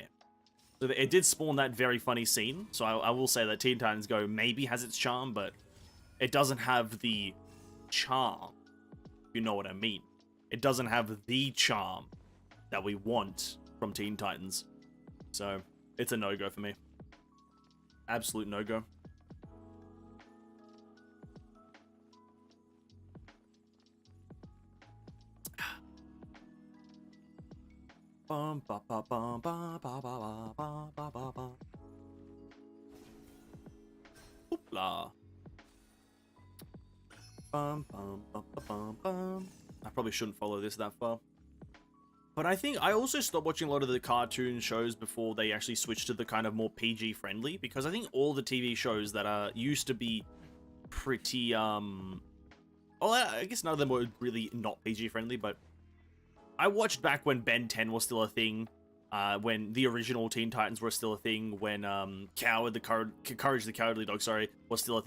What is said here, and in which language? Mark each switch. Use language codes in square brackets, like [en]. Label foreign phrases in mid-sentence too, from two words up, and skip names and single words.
[en] So it did spawn that very funny scene. So I will say that Teen Titans Go maybe has its charm, but it doesn't have the charm. If you know what I mean. It doesn't have the charm that we want from Teen Titans. So it's a no-go for me. Absolute no-go. Bum ba ba bum ba ba ba ba ba ba ba ba. Hoopla. Bum bum bum bum bum. I probably shouldn't follow this that far. But I think I also stopped watching a lot of the cartoon shows before they actually switched to the kind of more PG friendly, because I think all the TV shows that used to be pretty well, I guess none of them were really not PG friendly, but I watched back when Ben 10 was still a thing, when the original Teen Titans were still a thing, when Courage the Cowardly Dog, sorry, was still a thing.